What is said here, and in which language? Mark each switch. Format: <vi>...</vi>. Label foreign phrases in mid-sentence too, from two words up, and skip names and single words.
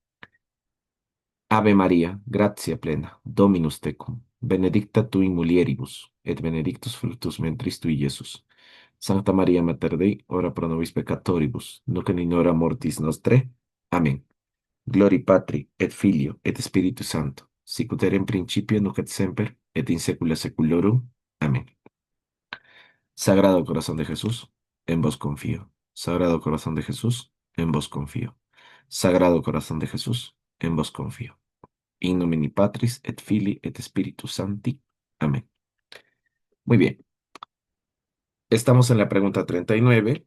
<la>Ave María, gratia plena, Dominus tecum, benedicta tu in mulieribus, et benedictus fructus ventris tui, Iesus. Sancta María Mater Dei, ora pro nobis peccatoribus, nunc et in hora mortis nostre. Amén. Gloria Patri, et Filio, et Spiritus Santo, sicut erat in principio, nunc et semper, et in saecula saeculorum. Amén.</la> <es>Sagrado corazón de Jesús, en vos confío. Sagrado corazón de Jesús, en vos confío. Sagrado corazón de Jesús, en vos confío.</es> <la>In nomine Patris et Filii et Spiritus Sancti.</la> <es>Amén. Muy bien. Estamos en la pregunta 39.</es>